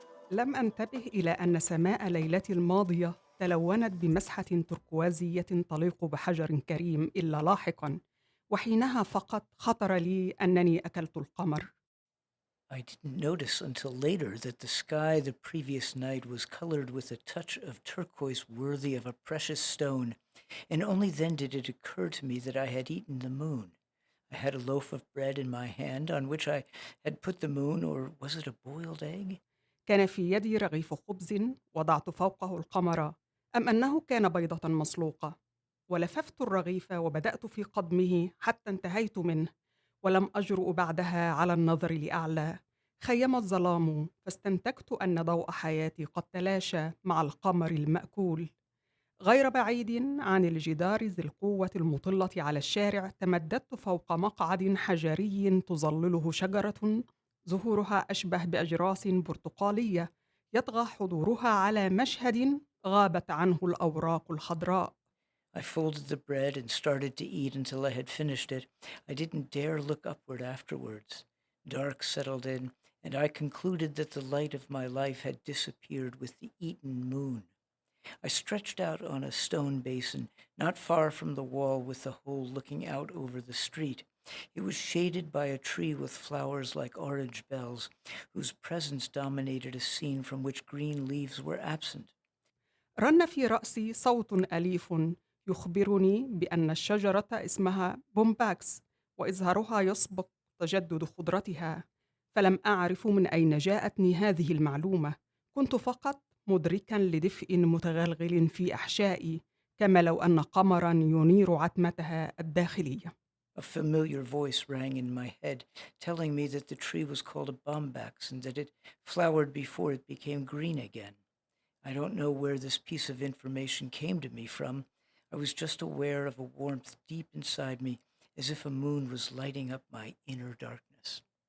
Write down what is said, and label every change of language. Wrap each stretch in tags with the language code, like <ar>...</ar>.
<ar>لم أنتبه إلى أن سماء ليلتي الماضية تلونت بمسحة تركوازية تليق بحجر كريم إلا لاحقا، وحينها فقط خطر لي أنني أكلت القمر.</ar> <en>I didn't notice until later that the sky the previous night was colored with a touch of turquoise worthy of a precious stone, and only then did it occur to me that I had eaten the moon. I had a loaf of bread in my hand on which I had put the moon, or was it a boiled egg?</en> <ar>كان في يدي رغيف خبز وضعت فوقه القمر، أم أنه كان بيضة مسلوقة؟ ولففت الرغيف وبدأت في قضمه حتى انتهيت منه، ولم أجرؤ بعدها على النظر لأعلى. خيم الظلام فاستنتجت أن ضوء حياتي قد تلاشى مع القمر المأكول. غير بعيد عن الجدار ذي القوة المطلة على الشارع تمددت فوق مقعد حجري تظلله شجرة زهورها أشبه بأجراس برتقالية يطغى حضورها على مشهد غابت عنه الأوراق الخضراء.</ar> <en>I folded the bread and started to eat until I had finished it. I didn't dare look upward afterwards. Dark settled in, and I concluded that the light of my life had disappeared with the eaten moon. I stretched out on a stone basin, not far from the wall with the hole looking out over the street. It was shaded by a tree with flowers like orange bells, whose presence dominated a scene from which green leaves were absent.</en> <ar>رن في رأسي صوت أليف يخبرني بأن الشجرة اسمها بومباكس وإزهارها يسبق تجدد خضرتها، فلم أعرف من أين جاءتني هذه المعلومة. كنت فقط مدركا لدفء متغلغل في أحشائي، كما لو أن قمرا ينير عتمتها الداخلية.</ar> <en>A familiar voice rang in my head, telling me that the tree was called a bombax and that it flowered before it became green again. I don't know where this piece of information came to me from. I was just aware of a warmth deep inside me, as if a moon was lighting up my inner darkness.</en>